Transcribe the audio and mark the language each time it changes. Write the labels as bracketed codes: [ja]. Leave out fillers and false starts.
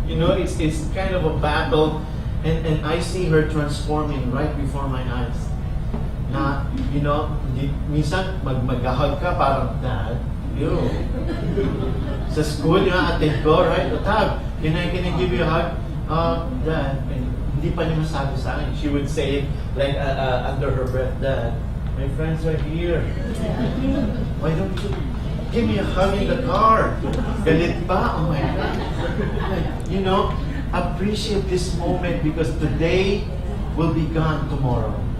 [en] You know, it's kind of a battle, and I see her transforming right before my eyes. [tl] Na, [en] you know, [tl] minsan mag-hug ka parang, Dad, you. Sa school, yung atid ko, right? [en] Tab, can I give you a hug? [tl] Dad, and hindi pa niya masabi sa akin. [en] She would say it like under her breath, Dad, my friends are here. Why don't you give me a hug in the car? [tl] Galit pa? [en] Oh my God. You know, appreciate this moment because today will be gone tomorrow.